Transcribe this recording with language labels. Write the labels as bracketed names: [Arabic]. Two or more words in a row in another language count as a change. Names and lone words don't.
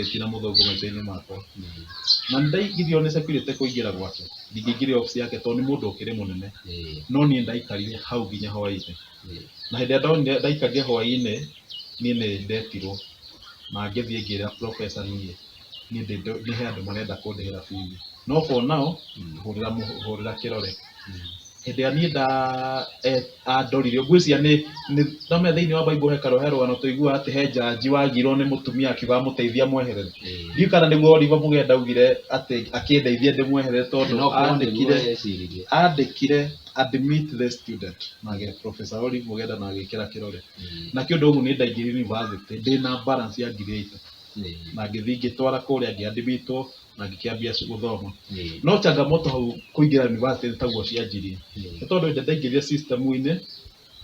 [Kikuyu] na mũthũngũ maica-inĩ makwa na ndaigithio nĩ security kũingĩra gwake ndingĩingĩrire office yake tondũ nĩ mũndũ ũkĩrĩ mũnene no niĩ ndaikarire hau nginya hwaĩ-inĩ na hĩndĩ ĩrĩa ndaikarire hwaĩ-inĩ niĩ nĩ ndetirwo na ngĩthiĩ ngĩra professor nĩ he andũ marenda kũndĩhĩra bithi no [English] for now [Kikuyu] hũrĩra kĩrore hĩndĩ ĩrĩa niĩ andorire ngwĩciria nĩ ndamenya thĩinĩ wa Bible he karũgano tũiguaga atĩ he njanji wagirwo nĩ mũtumia akiuga mũteithia mweherere ndiũ kana nĩguo Oliver Mogenda augire atĩ akĩndeithia ndĩmweherere tondũ andĩkire [English] admit the student [Kikuyu] na Professor Oliver Mogenda na agĩkĩra kĩrore na kĩũndũ ũguo nĩ ndaingĩrire university ndĩna balance ya 8,000 na ngĩthiĩ ngĩtwara kũrĩa ngĩadmitwo na ngĩkĩambia gũthoma no changamoto hau kũingĩra university taguo cianjirie nĩ tondũ hĩndĩ ndaingĩrire system-inĩ